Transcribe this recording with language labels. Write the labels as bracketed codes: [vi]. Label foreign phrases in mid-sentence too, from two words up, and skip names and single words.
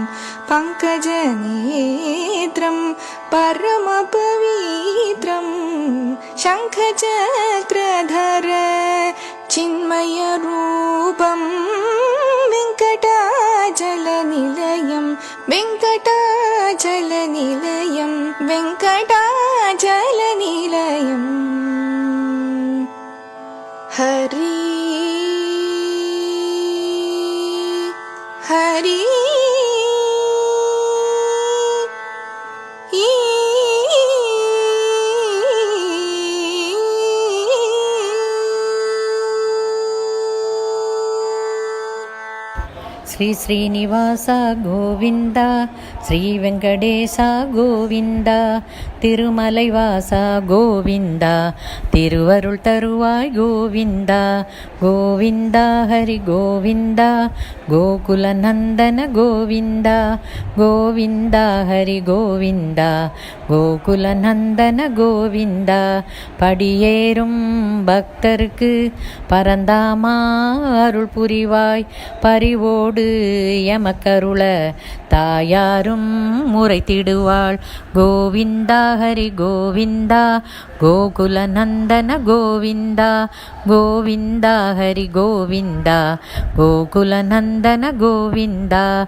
[sa] पङ्कजनेत्रं परमपवित्रं शङ्खचक्रधर चिन्मयरूपं वेङ्कटाचलनिलयं वेङ्कटाचलनिलयं वेङ्कटाचलनिलयम्। हरि ஹரி [ta] శ్రీ శ్రీనివాస గోవింద శ్రీ వెంకటేశ గోవింద திருமலை வாசா கோவிந்தா திருவருள் தருவாய் கோவிந்தா கோவிந்தா ஹரி கோவிந்தா கோகுல நந்தன கோவிந்தா கோவிந்தா ஹரி கோவிந்தா கோகுல நந்தன கோவிந்தா படியேறும் பக்தருக்கு பரந்தாமா அருள் புரிவாய் பரிவோடு எமக்கருள தாயாரும் முறைத்திடுவாள் கோவிந்தா ஹரி கோவிந்தா கோகுல நந்தன கோவிந்தா கோவிந்தா ஹரி கோவிந்தா கோகுல நந்தன கோவிந்தா